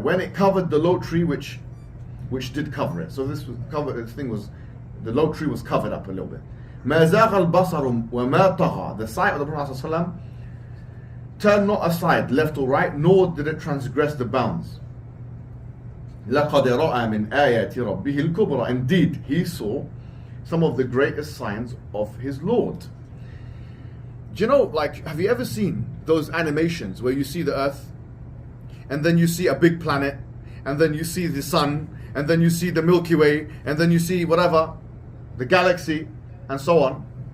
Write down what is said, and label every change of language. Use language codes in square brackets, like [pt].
[en] When it covered the low tree which did cover it. So this was covered. The low tree was covered up a little bit. [ar] ما زاغ البصر وما طغى. [en] The sight of the Prophet ﷺ turned not aside, left or right, nor did it transgress the bounds. [ar] لقد رأى من آيات ربه الكبرى. [en] Indeed, he saw some of the greatest signs of his Lord. Do you know, have you ever seen those animations where you see the earth, and then you see a big planet, and then you see the sun, and then you see the Milky Way, and then you see whatever, the galaxy, and so on.